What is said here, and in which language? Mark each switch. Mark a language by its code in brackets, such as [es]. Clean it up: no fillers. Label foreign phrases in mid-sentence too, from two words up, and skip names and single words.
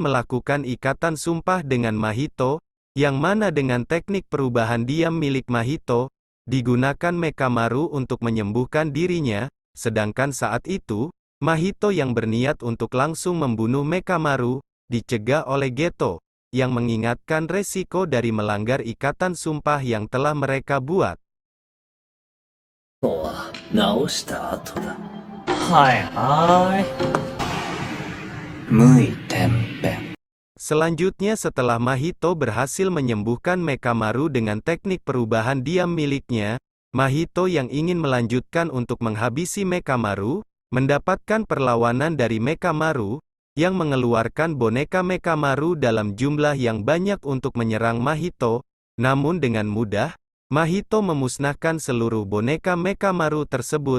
[id] melakukan ikatan sumpah dengan Mahito, yang mana dengan teknik perubahan diam milik Mahito, digunakan Mekamaru untuk menyembuhkan dirinya, sedangkan saat itu, Mahito yang berniat untuk langsung membunuh Mekamaru, dicegah oleh Geto, yang mengingatkan resiko dari melanggar ikatan sumpah yang telah mereka buat. [ja] は直した後だ。はいはい。無意天変。 [id] Selanjutnya setelah Mahito berhasil menyembuhkan Mekamaru dengan teknik perubahan diam miliknya, Mahito yang ingin melanjutkan untuk menghabisi Mekamaru, mendapatkan perlawanan dari Mekamaru, yang mengeluarkan boneka Mekamaru dalam jumlah yang banyak untuk menyerang Mahito, namun dengan mudah, Mahito memusnahkan seluruh boneka Mekamaru tersebut.